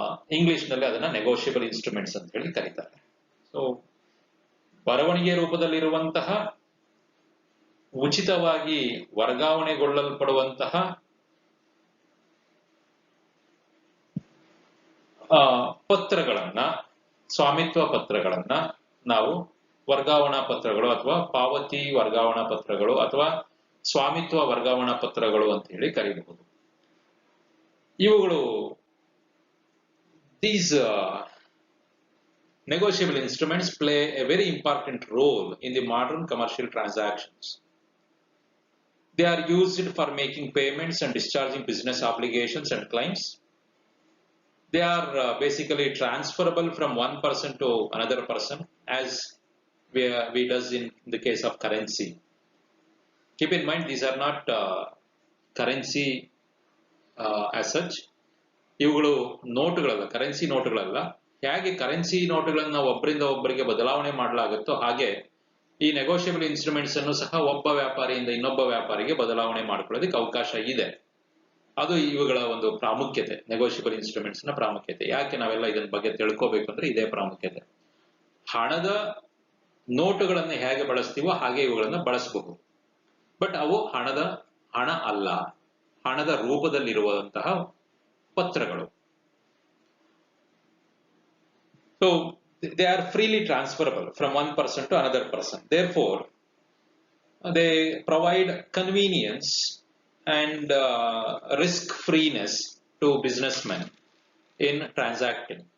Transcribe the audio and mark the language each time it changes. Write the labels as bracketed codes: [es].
[kn] English ನಲ್ಲಿ ಅದನ್ನ negotiable instruments ಅಂತ ಹೇಳಿ ಕರೀತಾರೆ. ಸೊ ಬರವಣಿಗೆ ರೂಪದಲ್ಲಿರುವಂತಹ, ಉಚಿತವಾಗಿ ವರ್ಗಾವಣೆಗೊಳ್ಳಲ್ಪಡುವಂತಹ ಪತ್ರಗಳನ್ನ, ಸ್ವಾಮಿತ್ವ ಪತ್ರಗಳನ್ನ ನಾವು ವರ್ಗಾವಣಾ ಪತ್ರಗಳು ಅಥವಾ ಪಾವತಿ ವರ್ಗಾವಣಾ ಪತ್ರಗಳು ಅಥವಾ ಸ್ವಾಮಿತ್ವ ವರ್ಗಾವಣಾ ಪತ್ರಗಳು ಅಂತ ಹೇಳಿ ಕರೀಬಹುದು. ಇವುಗಳು [en] these negotiable instruments play a very important role in the modern commercial transactions. They are used for making payments and discharging business obligations and claims. They are basically transferable from one person to another person, as we does in the case of currency. Keep in mind, these are not currency as such. [kn] ಇವುಗಳು ನೋಟುಗಳಲ್ಲ, currency ನೋಟುಗಳಲ್ಲ. ಹೇಗೆ currency ನೋಟುಗಳನ್ನ ಒಬ್ಬರಿಂದ ಒಬ್ಬರಿಗೆ ಬದಲಾವಣೆ ಮಾಡಲಾಗುತ್ತೋ ಹಾಗೆ ಈ negotiable instruments ಅನ್ನು ಸಹ ಒಬ್ಬ ವ್ಯಾಪಾರಿಯಿಂದ ಇನ್ನೊಬ್ಬ ವ್ಯಾಪಾರಿಗೆ ಬದಲಾವಣೆ ಮಾಡ್ಕೊಳ್ಳೋದಕ್ಕೆ ಅವಕಾಶ ಇದೆ. ಅದು ಇವುಗಳ ಒಂದು ಪ್ರಾಮುಖ್ಯತೆ, ನೆಗೋಷಿಯಬಲ್ ಇನ್ಸ್ಟ್ರೂಮೆಂಟ್ಸ್ ನ ಪ್ರಾಮುಖ್ಯತೆ. ಯಾಕೆ ನಾವೆಲ್ಲ ಇದರ ಬಗ್ಗೆ ತಿಳ್ಕೋಬೇಕು ಅಂದ್ರೆ ಇದೇ ಪ್ರಾಮುಖ್ಯತೆ. ಹಣದ ನೋಟುಗಳನ್ನು ಹೇಗೆ ಬಳಸ್ತೀವೋ ಹಾಗೆ ಇವುಗಳನ್ನ ಬಳಸಬಹುದು. ಬಟ್ ಅವು ಹಣ ಅಲ್ಲ, ಹಣದ ರೂಪದಲ್ಲಿರುವಂತಹ ಪತ್ರಗಳು. [en] So they are freely transferable from one person to another person. Therefore, they provide convenience and risk freeness to businessmen in transacting.